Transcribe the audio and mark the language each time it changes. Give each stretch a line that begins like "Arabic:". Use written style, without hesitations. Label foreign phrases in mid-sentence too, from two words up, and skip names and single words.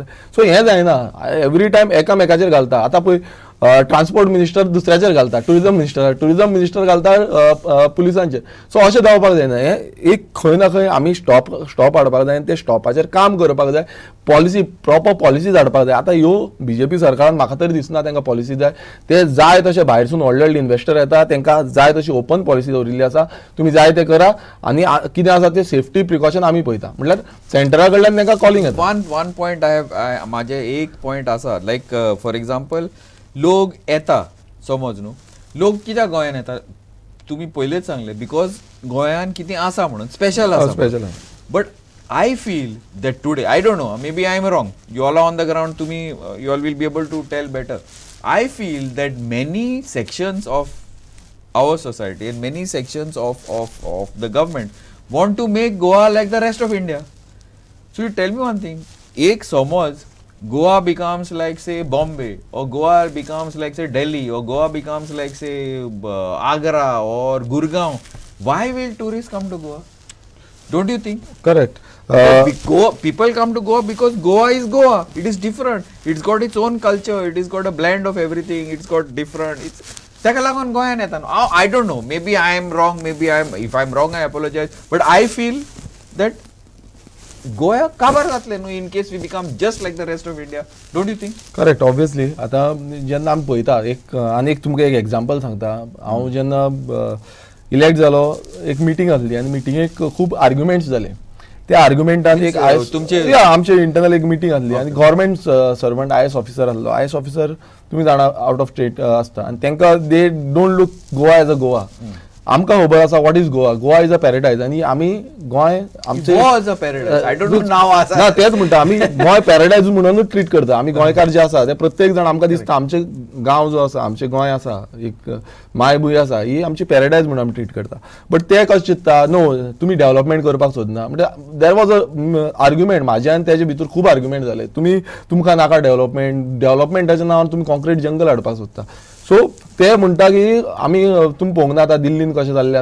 Konkani: सो हें जायना
English: every time
Konkani: एकामेकाचेर घालता आतां पळय
English: transport minister
Konkani: दुसऱ्याचेर घालता
English: tourism minister
Konkani: घालता पुलिसांचेर सो अशें जावपाक जायना हें एक खंय ना खंय आमी स्टॉप हाडपाक जाय आनी ते स्टॉपाचेर काम करपाक जाय
English: policy proper policies
Konkani: हाडपाक जाय आतां ह्यो बीजेपी सरकारान म्हाका तरी दिसना तांकां पॉलिसी जाय ते जाय तशे भायरसून व्हडले व्हडले इन्व्हेस्टर येता तांकां जाय तशी
English: open policy
Konkani: दवरिल्ली आसा तुमी जाय ते करा आनी कितें आसा ते
English: safety precaution
Konkani: आमी पळयता म्हटल्यार सेंटरा कडल्यान तांकां कॉलिंग येता
English: one point
Konkani: म्हाजे एक पॉयंट आसा
English: like for example
Konkani: लोक येता समज न्हू लोक कित्याक गोंयांत येता तुम्ही पयलेच सांगले बिकॉज गोंयांत कितें आसा म्हणून स्पेशल आसा बट
English: I feel that today, I don't know, maybe I am wrong. You all are on the ground, to me, you all will be able to tell better. I feel that many sections of our society and many sections of the government want to make Goa like the rest of India. So you tell me one thing,
Konkani: एक समज
English: Goa becomes like say Bombay, or Goa becomes like say Delhi, or Goa becomes like say Agra or Gurgaon, why will tourists come to Goa? Don't you think? करेक्ट People come to Goa because Goa is Goa. It is different. It's got its own culture. It has got a blend of everything. It's got different. It's
Konkani: ताका लागून गोंयान येता न्हू.
English: I don't know. Maybe I am wrong. If I'm wrong, I apologize. But I feel that Goa
Konkani: काबार जातले न्हू
English: in case we become just like the rest of India. Don't you think? correct obviously
Konkani: आता जेन्ना आमी पळयता आनी एक तुमकां एक एग्जांपल सांगता हांव जेन्ना इलेक्ट जालो एक मिटींग आसली आनी मिटींगेक खूब आर्ग्युमेंट्स जाले त्या आर्ग्युमेंटान एक आमचे इंटरनल एक मिटींग आसली आनी
English: government servant IAS officer
Konkani: आसलो
English: IAS officer
Konkani: तुमी जाणा
English: out of state
Konkani: आसता आनी तांकां
English: they don't look Goa as a Goa
Konkani: आमकां खबर आसा
English: what is Goa Goa is a paradise
Konkani: आनी आमी गोंय आमचे
English: Goa is a paradise. I don't know now.
Konkani: ना तेच म्हणटा आमी गोंय पॅराडायज म्हणूनच ट्रीट करता आमी गोंयकार जे आसा ते प्रत्येक जाण आमकां दिसता आमचे गांव जो आसा आमचे गोंय आसा एक मायभूंय आसा ही आमची पॅराडायज म्हणून आमी ट्रीट करता बट ते कशें चिंतता नो तुमी डेव्हलपमेंट करपाक सोदना म्हणजे
English: there was a argument
Konkani: म्हाजे आनी तेजे भितर खूब आर्ग्युमेंट जाले तुमकां नाका डेव्हलपमेंटाच्या नांवान तुमी
English: concrete jungle
Konkani: हाडपाक सोदता सो ते म्हणटा की आमी तुमी पळोवंक ना आतां दिल्लीन कशें जाल्लें